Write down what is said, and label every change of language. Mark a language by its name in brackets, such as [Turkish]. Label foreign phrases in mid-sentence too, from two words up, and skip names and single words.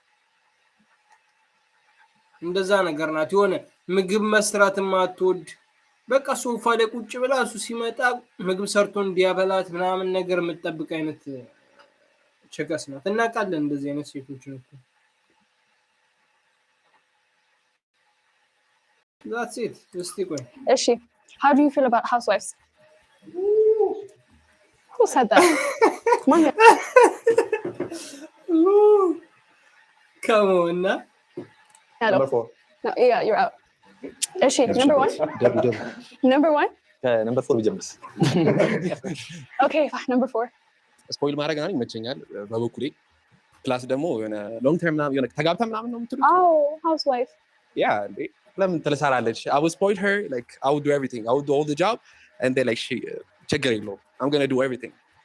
[Amharic] እንደዛ ነገር ናት። የሆነ ምግብ መስራት ማትወድ በቃ ሶፋ ላይ ቁጭ ብላ እሱ ሲመጣ ምግብ ሰርቶ እንዲያበላት ምናምን ነገር የምትጠብቅ አይነት ቸገስ ናት። እናውቃለን እንደዚህ አይነት ሴቶች ነው። [English] That's it. [Amharic] እስቲ ቆይ [English] እሺ how do you feel about housewives? Who said that? Come on now. Number 4. No, yeah, you're out. እሺ number 1. Number 1? number 4 ቢጀምርስ? Okay, fine. Number 4. [Amharic] ስፖይል ማድረግ ምናምን ይመቸኛል በበኩሌ። ፕላስ ደግሞ የሆነ [English] long term [Amharic] ምናምን የሆነ ተጋብታ ምናምን ነው የምትሉት? [English] Oh, housewife. Yeah, [Amharic] ለምን ትለሳላለች? [English] I would spoil her, like I would do everything. I would do all the job and then like she [Amharic] ችግር የለውም. [English] I'm going to do everything.